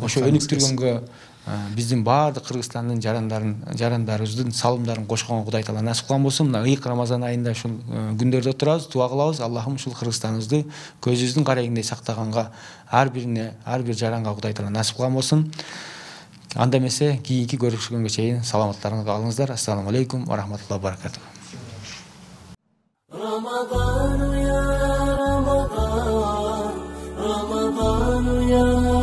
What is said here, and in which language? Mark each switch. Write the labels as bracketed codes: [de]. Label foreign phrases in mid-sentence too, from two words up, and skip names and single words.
[ky] Ошо өнүктүргөнгө биздин баардык Кыргызстандын жарандарыбыздын салымдарын кошконго Кудай Таала насип кылган болсун. Мына ыйык Рамазан айында ушул күндөрдө отурабыз, дуа кылабыз. Аллахым ушул Кыргызстаныбызды көзүбүздүн карайгындай сактаганга ар бир жаранга Кудай Таала насип кылган болсун. Анда эмесе кийинки көрүшкөнгө чейин саламаттарыңызга алыңыздар. [ar] السلام عليكم ورحمة الله وبركاته. رمضان يا رمضان رمضان يا